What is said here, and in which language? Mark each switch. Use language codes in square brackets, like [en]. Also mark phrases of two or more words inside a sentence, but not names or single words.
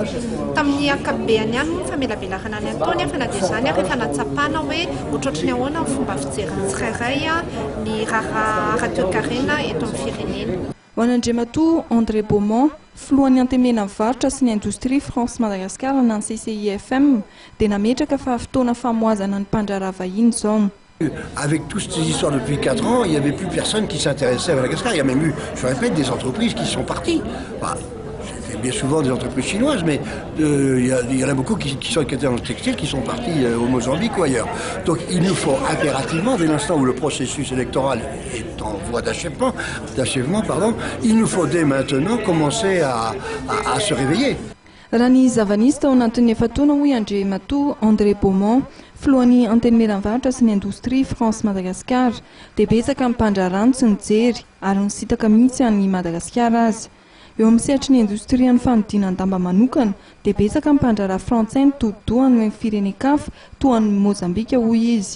[mg] Tamin'ny ankapobeny ihany moa famelabelahana ny ataony fa na dia zany rehefa natsapana hoe ohatrohatry ny ahoana ny fomba fijeriny tsirairay ny raha ara-toekarena eto amin'ny firenena. Ho an'Andriamatoa André Beaumont, filohan'ny antemena varotra sy ny indostrie France Madagascar na ny CCIFM dia nametraka fa fotoana famoazana ny mpandrara vahiny zao. [fr] Avec toutes ces histoires depuis 4 ans, il n'y avait plus personne qui s'intéressait à Madagascar. Il y a même eu, je répète, des entreprises qui sont parties. C'est bien souvent des entreprises chinoises, mais il y en a beaucoup qui étaient dans le textile, qui sont partis au Mozambique ou ailleurs. Donc il nous faut impérativement, dès l'instant où le processus électoral est en voie d'achèvement, il nous faut dès maintenant commencer à se réveiller. [mg] Raha ny zava-nisy tao anatin'ny efataona hoy Andriamatoa André Beaumont, filohan'ny antenimieram-varotra sy ny indostrie France Madagascar, dia betsaka amin'ny mpandrarano sy nijery ary nisitaka mihitsy an'ny Madagasikara azy. Eo amin'ny sehatry ny indostria ny fanodinan-damba manokana dia betsaka amin'ny mpandrara frantsay nitodidohany amin'ny firenen-kafa toa an'ny Mozambika hoy izy.